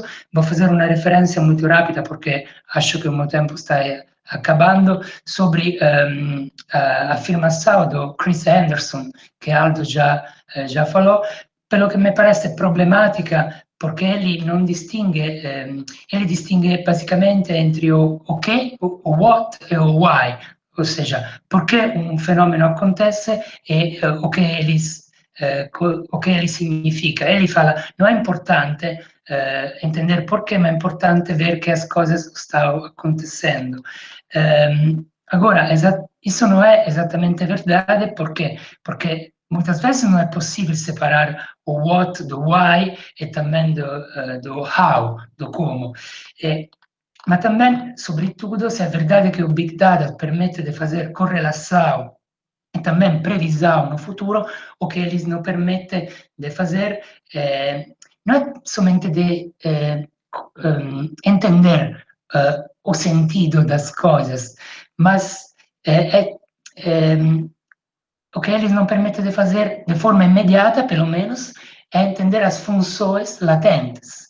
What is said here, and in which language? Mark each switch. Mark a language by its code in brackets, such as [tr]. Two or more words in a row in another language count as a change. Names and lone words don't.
[pt] vou fazer uma referência muito rápida, porque acho que o meu tempo está acabando, sobre a afirmação do Chris Anderson, que Aldo já falou, pelo que me parece problematica, porque ele non distingue, ele distingue basicamente entre o che, o what e o why, ou seja, [it] perché un fenomeno [pt] acontece e o che ele significa. Ele fala, não é importante entender porquê, mas é importante ver que as coisas estão acontecendo. Agora, isso não é exatamente verdade, porque muitas vezes não é possível separar o what do why e também do how, do como. Mas também, sobretudo, se é verdade que o Big Data permite de fazer correlação e também previsão no futuro, o que eles não permite de fazer não é somente de entender o sentido das coisas, mas o que eles não permitem de fazer de forma imediata, pelo menos, é entender as funções latentes.